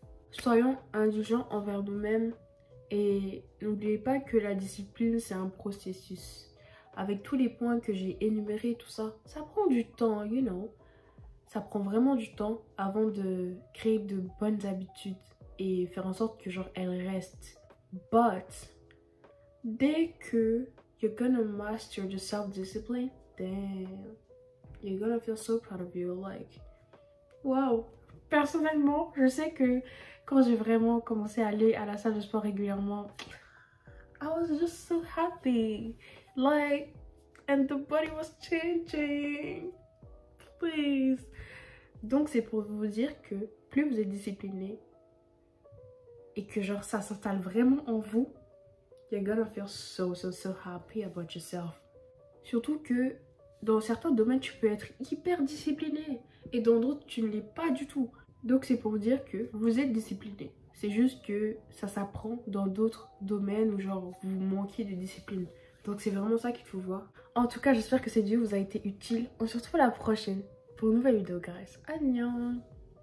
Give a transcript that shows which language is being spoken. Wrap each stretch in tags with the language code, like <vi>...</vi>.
<fr>Soyons indulgents envers nous-mêmes et n'oubliez pas que la discipline c'est un processus. Avec tous les points que j'ai énumérés, tout ça, ça prend du temps,</fr> <en>you know.</en> <fr>Ça prend vraiment du temps avant de créer de bonnes habitudes et faire en sorte que genre elles restent.</fr> <en>But</en> <fr>dès que</fr> <en>you're gonna master the self-discipline, damn, you're gonna feel so proud of you, like, wow.</en> <fr>Personnellement, je sais que quand j'ai vraiment commencé à aller à la salle de sport régulièrement,</fr> <en>I was just so happy, like, and the body was changing, please.</en> <fr>Donc c'est pour vous dire que plus vous êtes discipliné et que genre ça s'installe vraiment en vous,</fr> <en>you're gonna feel so happy about yourself.</en> <fr>Surtout que dans certains domaines, tu peux être hyper discipliné et dans d'autres, tu ne l'es pas du tout. Donc c'est pour vous dire que vous êtes discipliné. C'est juste que ça s'apprend dans d'autres domaines où genre vous manquez de discipline. Donc c'est vraiment ça qu'il faut voir. En tout cas, j'espère que cette vidéo vous a été utile. On se retrouve à la prochaine pour une nouvelle vidéo, guys. Annyeong!</fr>